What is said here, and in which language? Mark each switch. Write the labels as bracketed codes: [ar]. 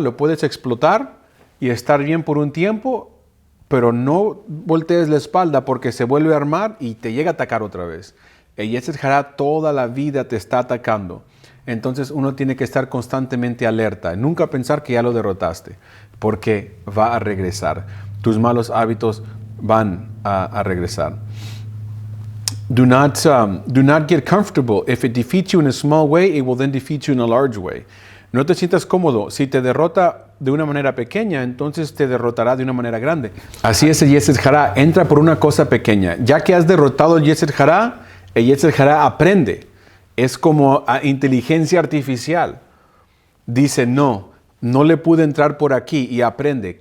[es] Lo puedes explotar y estar bien por un tiempo, pero no voltees la espalda porque se vuelve a armar y te llega a atacar otra vez. El Yetzer Hara toda la vida te está atacando. Entonces uno tiene que estar constantemente alerta. Nunca pensar que ya lo derrotaste, porque va a regresar. Tus malos hábitos van a regresar. [en] Do not get comfortable. If it defeats you in a small way, it will then defeat you in a large way. [es] No te sientas cómodo. Si te derrota de una manera pequeña, entonces te derrotará de una manera grande. Así es el Yetzer Hara. Entra por una cosa pequeña. Ya que has derrotado el Yetzer Hara aprende. Es como inteligencia artificial. Dice, no le pude entrar por aquí, y aprende.